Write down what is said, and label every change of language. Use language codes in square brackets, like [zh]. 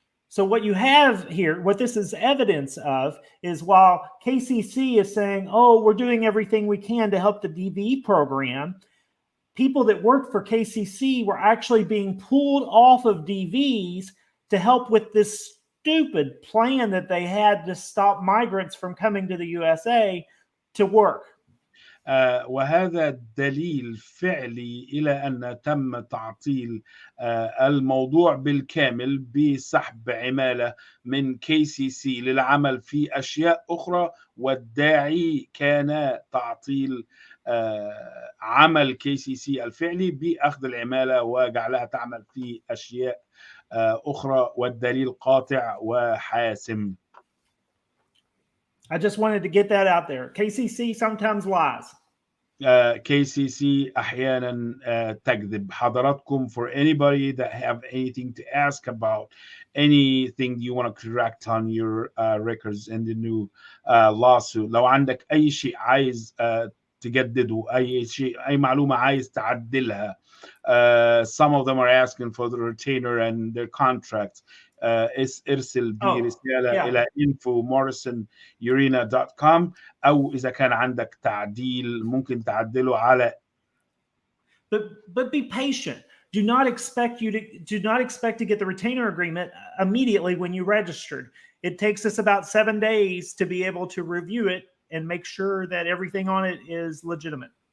[en] So what you have here, what this is evidence of, is while KCC is saying, oh, we're doing everything we can to help the DV program, people that worked for KCC were actually being pulled off of DVs to help with this stupid plan that they had to stop migrants from coming to the USA to work. [ar] وهذا دليل فعلي إلى أن تم تعطيل الموضوع بالكامل بسحب عمالة من KCC للعمل في أشياء أخرى، والداعي كان تعطيل عمل KCC الفعلي بأخذ العمالة وجعلها تعمل في أشياء أخرى، والدليل قاطع وحاسم. [en] I just wanted to get that out there. KCC sometimes lies. [ar] KCC أحيانا تكذب. [en] حضراتكم, for anybody that have anything to ask about anything you want to correct on your records in the new lawsuit, [ar] لو عندك أي شيء عايز تجدده، أي شيء، أي معلومة عايز تعدلها. [en] Some of them are asking for the retainer and their contracts. [ar] ارسل برسالة إلى info@morrisonurena.com، أو إذا كان عندك تعديل ممكن تعدله على. [en] But be patient. Do not expect to get the retainer agreement immediately when you registered. It takes us about 7 days to be able to review it and make sure that everything on it is legitimate.